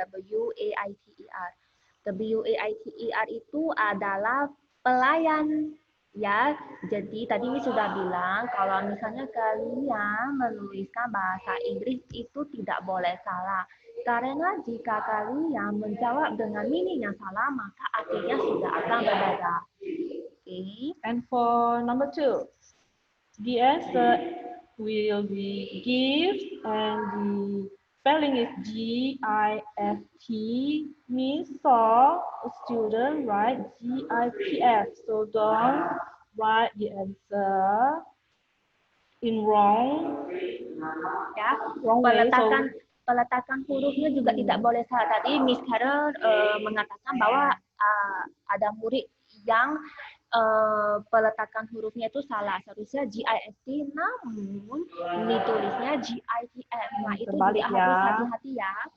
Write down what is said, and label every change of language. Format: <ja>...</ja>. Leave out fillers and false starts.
<id>W-A-I-T-E-R. W-A-I-T-E-R itu adalah pelayan. Ya, jadi tadi Miss sudah bilang kalau misalnya kalian menuliskan bahasa Inggris itu tidak boleh salah. Karena jika kalian menjawab dengan meaning yang salah, maka artinya sudah akan berbeda.</id> <en>Okay. And for number 2, the answer will be gift and the spelling is G-I-F-T, means saw. A student write G-I-P-F. So don't write the answer in wrong.</en> <id>Ya,</id> <en>Wrong way.</en> <id>peletakan hurufnya juga tidak boleh salah. Tadi Miss Carol mengatakan bahwa ada murid yang peletakan hurufnya itu salah. Seharusnya G-I-F-T, namun ditulisnya G-I-T-F. Nah, itu juga harus hati-hati ya.</id>